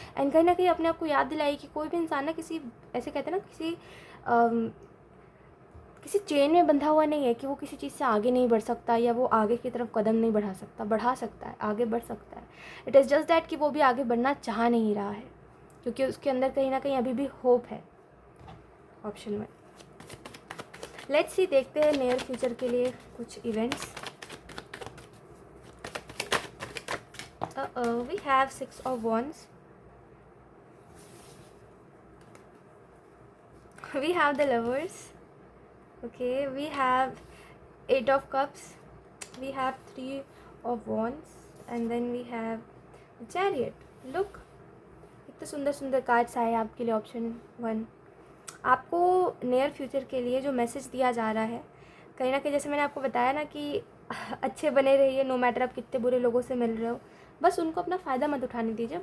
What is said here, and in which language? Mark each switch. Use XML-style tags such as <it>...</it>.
<hi>And कहीं ना कहीं अपने आप को याद दिलाइए कि कोई भी इंसान ना किसी, ऐसे कहते हैं ना, किसी चेन में बंधा हुआ नहीं है कि वो किसी चीज़ से आगे नहीं बढ़ सकता या वो आगे की तरफ कदम नहीं बढ़ा सकता है, आगे बढ़ सकता है।</hi> <en>it is just that</en> <hi>कि वो भी आगे बढ़ना चाह नहीं रहा है, क्योंकि उसके अंदर कहीं ना कहीं अभी भी होप है। ऑप्शन में</hi> <en>let's see,</en> <hi>देखते हैं नियर फ्यूचर के लिए कुछ events.</hi> <en>We have 6 of Wands, we have the Lovers, okay, we have 8 of Cups, we have 3 of Wands, and then we have the Chariot.</en> <hi>Look, इतने सुंदर सुंदर कार्ड्स आए आपके लिए। ऑप्शन 1, आपको नियर फ्यूचर के लिए जो मैसेज दिया जा रहा है, कहीं ना कहीं जैसे मैंने आपको बताया ना कि अच्छे बने रहिए,</hi> <en>no matter</en> <hi>आप कितने बुरे लोगों से मिल रहे हो, बस उनको अपना फ़ायदा मत उठाने दीजिए।</hi>